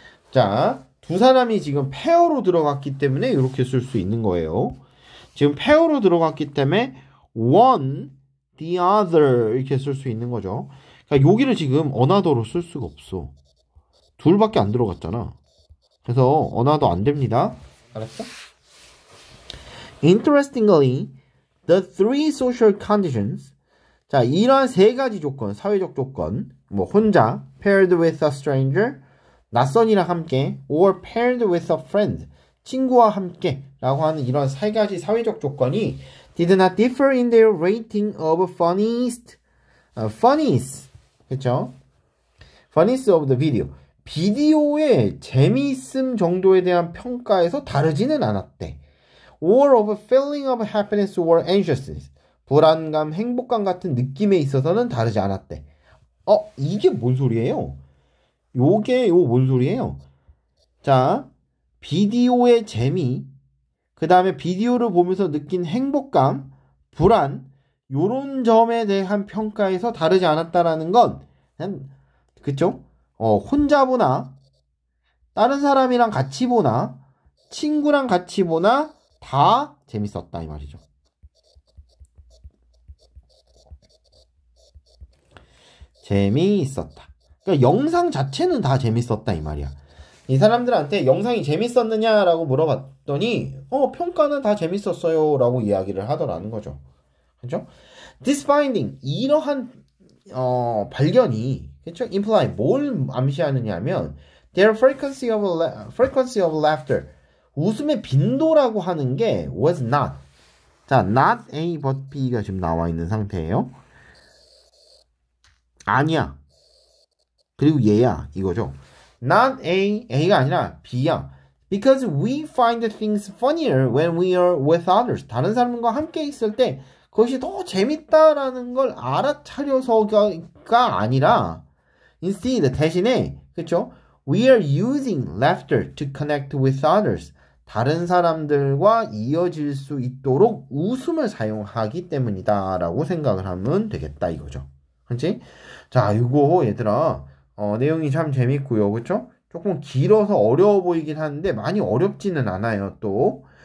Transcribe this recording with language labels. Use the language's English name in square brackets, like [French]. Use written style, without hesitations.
[Korean] 자, 두 사람이 지금 페어로 들어갔기 때문에 이렇게 쓸 수 있는 거예요. 지금 페어로 들어갔기 때문에 one, the other 이렇게 쓸 수 있는 거죠. 그러니까 여기를 지금 another로 쓸 수가 없어. 둘밖에 안 들어갔잖아. 그래서 another 안 됩니다. 알았어? [English] Interestingly, the three social conditions, [Korean] 자, 이러한 세 가지 조건, 사회적 조건, 뭐 혼자, [English] paired with a stranger, [Korean] 낯선이랑 함께, [English] or paired with a friend, [Korean] 친구와 함께 라고 하는 이런 세 가지 사회적 조건이 [English] did not differ in their rating of funniest, [Korean] 그쵸? [English] funniest of the video. [Korean] 비디오의 재미있음 정도에 대한 평가에서 다르지는 않았대. [English] or of feeling of happiness or anxiousness. [Korean] 불안감, 행복감 같은 느낌에 있어서는 다르지 않았대. 이게 뭔 소리예요? 요거 뭔 소리예요? 자, 비디오의 재미, 그 다음에 비디오를 보면서 느낀 행복감, 불안, 요런 점에 대한 평가에서 다르지 않았다라는 건 그냥 그쵸? 혼자 보나 다른 사람이랑 같이 보나 친구랑 같이 보나 다 재밌었다 이 말이죠. 재미있었다. 그러니까 영상 자체는 다 재밌었다 이 말이야. 이 사람들한테 영상이 재밌었느냐라고 물어봤더니 평가는 다 재밌었어요 라고 이야기를 하더라는 거죠. 그죠? [English] This finding, [Korean] 이러한 발견이 그쵸? imply 뭘 암시하느냐면 [English] their frequency of laughter, [Korean] 웃음의 빈도라고 하는 게 [English] was not. [Korean] 자, not A but B가 지금 나와 있는 상태예요. 아니야. 그리고 얘야 이거죠. Not A가 아니라 B야. [English] Because we find things funnier when we are with others. [Korean] 다른 사람과 함께 있을 때 그것이 더 재밌다라는 걸 알아차려서가 아니라 instead 대신에 그쵸? [English] We are using laughter to connect with others. [Korean] 다른 사람들과 이어질 수 있도록 웃음을 사용하기 때문이다 라고 생각을 하면 되겠다 이거죠. 그렇지? 자, 이거 얘들아 내용이 참 재밌고요. 그쵸? 조금 길어서 어려워 보이긴 하는데 많이 어렵지는 않아요 또.